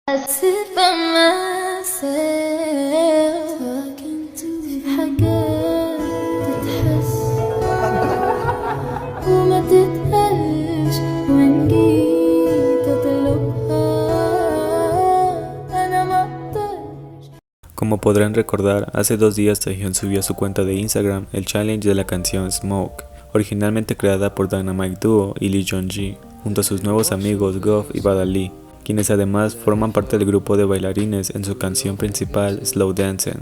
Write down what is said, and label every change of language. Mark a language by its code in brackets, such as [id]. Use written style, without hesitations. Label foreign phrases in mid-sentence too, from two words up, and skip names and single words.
[en] sit by myself talking to [ar] في حاجات تتحس وما تتقالش وإن جيت أطلبها أنا مقدرش. [es] Como podrán recordar, hace 2 días Taehyun subió a su cuenta de Instagram el challenge de la canción Smoke, originalmente creada por Dynamite Duo y Lee Jong-gi, junto a sus nuevos amigos Goff y Badali, quienes además forman parte del grupo de bailarines en su canción principal Slow Dancing.